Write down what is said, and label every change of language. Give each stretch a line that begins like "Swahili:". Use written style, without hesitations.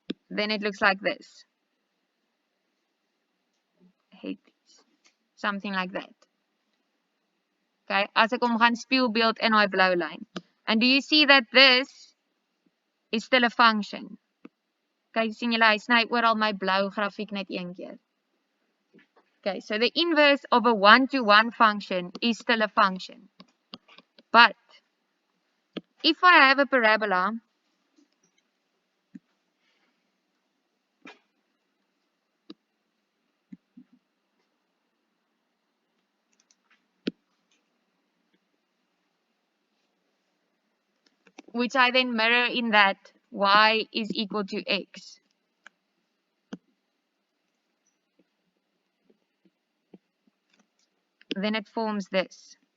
English: Then it looks like this. I hate these. Something like that.
Afrikaans: Okay, as ek hom gaan spieelbeeld in daai blou lyn.
English: And do you see that this is still a function?
Afrikaans: Kyk, sien julle, hy sny oral my blou grafiek net een keer.
English: Okay, so the inverse of a one-to-one function is still a function. But if I have a parabola which I then mirror in that y is equal to x, then it forms this.